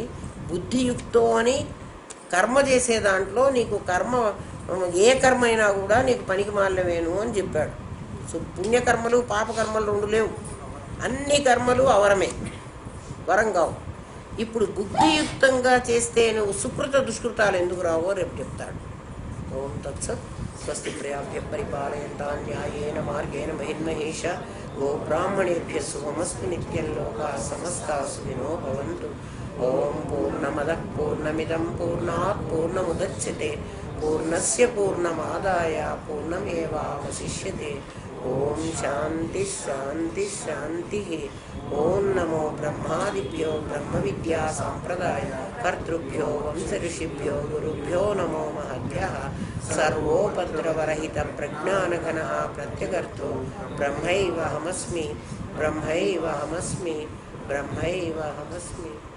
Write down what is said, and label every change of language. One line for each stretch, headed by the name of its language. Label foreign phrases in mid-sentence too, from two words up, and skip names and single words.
Telugu: బుద్ధియుక్తో అని కర్మ చేసే దాంట్లో నీకు కర్మ ఏ కర్మ అయినా కూడా నీకు పనికి మాలవేను అని చెప్పాడు. సో పుణ్యకర్మలు పాపకర్మలు రెండు లేవు. అన్ని కర్మలు అవరమే, వరం కావు. ఇప్పుడు బుద్ధియుక్తంగా చేస్తే నువ్వు సుకృత దుష్కృతాలు ఎందుకు రావో రేపు చెప్తాడు.
Sanskrit: ఓం తత్సత్. స్వస్తి ప్రయాభ్య పరిపాలయంతాం న్యాయేన మార్గేణ మహిర్మహేష. గో బ్రాహ్మణేభ్య శుభమస్తు నిత్యం. లోకా సమస్తా సుఖినో భవంతు. ఓం పూర్ణమదః పూర్ణమిదం పూర్ణాత్ పూర్ణముదచ్యతే పూర్ణస్య పూర్ణమాదాయ పూర్ణమేవావశిష్యతే. ఓం శాంతి శాంతి శాంతి. ఓం నమో బ్రహ్మాదిభ్యో బ్రహ్మ విద్యా సంప్రదాయ కర్తృభ్యో వంశ ఋషిభ్యో గురుభ్యో నమో మహద్భ్యః. సర్వోపద్రవరహిత ప్రజ్ఞానఘన ప్రత్యగర్తో బ్రహ్మైవహమస్మి బ్రహ్మైవహమస్మి బ్రహ్మైవహమస్మి.